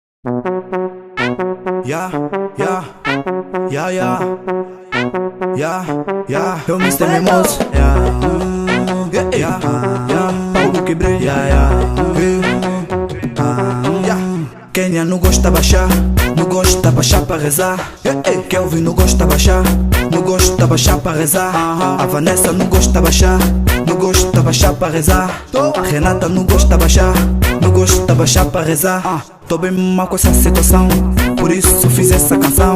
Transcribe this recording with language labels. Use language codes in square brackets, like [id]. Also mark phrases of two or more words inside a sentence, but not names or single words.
[en] Yeah, yeah, yeah, yeah, yeah, yeah. [pt] Eu Mr. Mimoso. [en] Yeah, yeah, yeah. [pt] Paulo que brilha. [en] Yeah, yeah. [pt] Kenya não gosta baixar, não gosta baixar para rezar. Kelvin não gosta baixar, não gosta baixar para rezar. A Vanessa não gosta baixar, não gosta baixar para rezar. Renata não gosta baixar, não gosta baixar para rezar. Tô bem mal com essa situação, por isso fiz essa canção.